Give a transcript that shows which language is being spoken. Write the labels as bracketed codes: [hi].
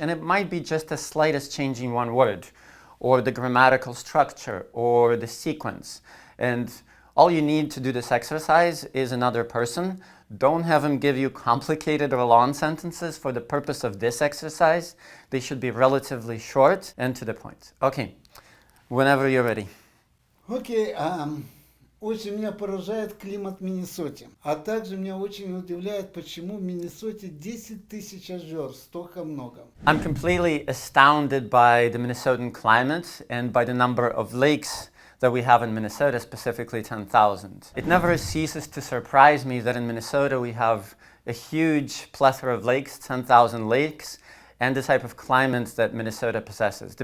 [en] And it might be just the slightest changing one word, or the grammatical structure, or the sequence. And all you need to do this exercise is another person. Don't have him give you complicated or long sentences for the purpose of this exercise. They should be relatively short and to the point. Okay, whenever you're ready. [ru] Окей, очень меня поражает климат в Миннесоте. А также меня очень удивляет, почему в Миннесоте 10 тысяч озер, столько много. [en] I'm completely astounded by the Minnesotan climate and by the number of lakes that we have in Minnesota, specifically 10,000. It never ceases to surprise me that in Minnesota we have a huge plethora of lakes, 10,000 lakes, and the type of climate that Minnesota possesses.